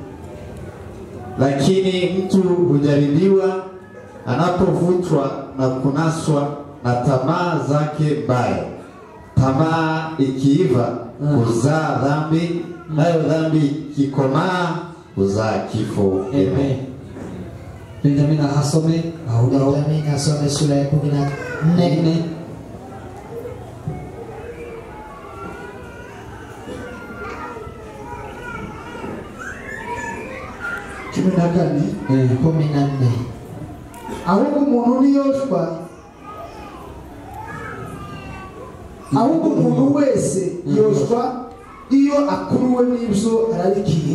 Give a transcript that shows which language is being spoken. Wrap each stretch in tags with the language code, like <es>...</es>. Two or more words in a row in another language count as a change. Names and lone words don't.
<sw>Lakini mtu hujaribiwa anapovutwa na kunaswa na tamaa zake mbaya. Tamaa ikiiva huzaa dhambi, nayo dhambi ikikomaa huzaa kifo. Amen. Benjamin asome au Benjamin asome sura ya 14.</sw> <rw>ahubwo umuntu niyoshwa, ahubwo umuntu wese yoshwa iyo akuruwe n'ibyo ararikiye.</rw>